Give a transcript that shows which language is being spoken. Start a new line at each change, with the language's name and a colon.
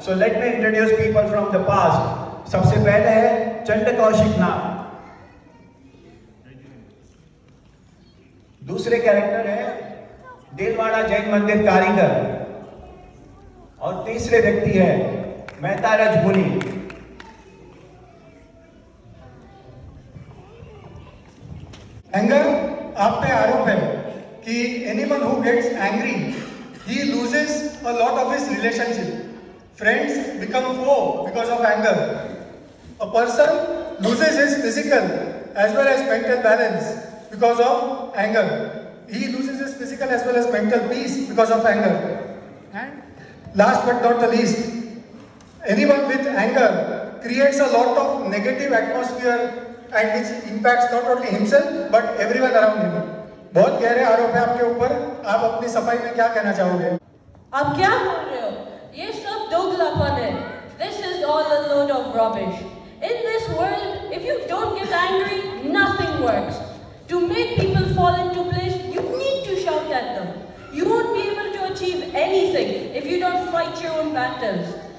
English: So let me introduce people from the past.
Hindi: सबसे पहले है चंड कौशिक नाग। दूसरे कैरेक्टर है देलवाड़ा जैन मंदिर कारीगर। और तीसरे व्यक्ति है मेहता रजमुनी।
English: anger,
Hindi: आप पे आरोप है कि
English: anyone who gets angry, he loses a lot of his relationship. Friends become foe because of anger. A person loses his physical as well as mental balance because of anger. He loses his physical as well as mental peace because of anger. And last but not the least, anyone with anger creates a lot of negative atmosphere and which impacts not only himself but everyone around him.
Hindi: बहुत गहरे आरोप है आपके ऊपर, आप अपनी सफाई में क्या कहना चाहोगे? आप क्या बोल रहे हो? ये सब दोगलापन है.
English: This is all a load of rubbish. In this world, if you don't get angry, nothing works. To make people fall into place, you need to shout at them. You won't be able to achieve anything if you don't fight your own battles.